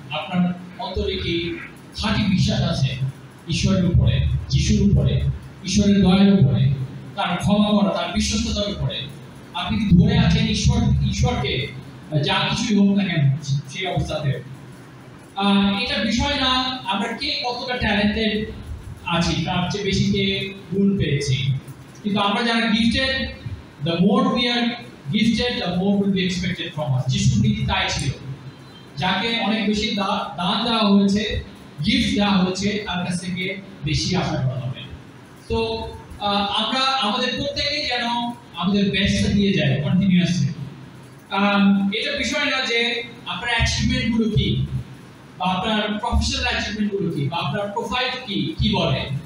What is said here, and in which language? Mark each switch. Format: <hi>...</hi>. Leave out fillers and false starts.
<bn>আপনার অন্তরে কি খাঁটি বিশ্বাস আছে ঈশ্বরের উপরে, যিশুর উপরে, ঈশ্বরের দয়ার উপরে, তার ক্ষমা করা, তার বিশ্বস্ততার উপরে? আপনি কি ধরে আছেন ঈশ্বরকে যা কিছুই হোক না কেন সেই অবস্থাতে? এটা বিষয় না আমরা কে কতটা ট্যালেন্টেড আছি, তার চেয়ে বেশি কে গুণ পেয়েছি। কিন্তু আমরা যারা gifted,</bn> <en>the more we are gifted, the more will be expected from us.</en> <bn>যিশুর নীতি তাই ছিল, যাকে অনেক বেশি দান দেওয়া হয়েছে, গিফট দেওয়া হয়েছে, তার কাছ থেকে বেশি আশা করা হবে। তো আমরা আমাদের প্রত্যেকেই যেন আমাদের বেস্টটা দিয়ে যায় কন্টিনিউয়াসলি। এটা বিষয় না যে আপনার অ্যাচিভমেন্ট গুলো কি, বা আপনার প্রফেশনাল অ্যাচিভমেন্ট গুলো কি, বা আপনার প্রোফাইল কি বলে।</bn>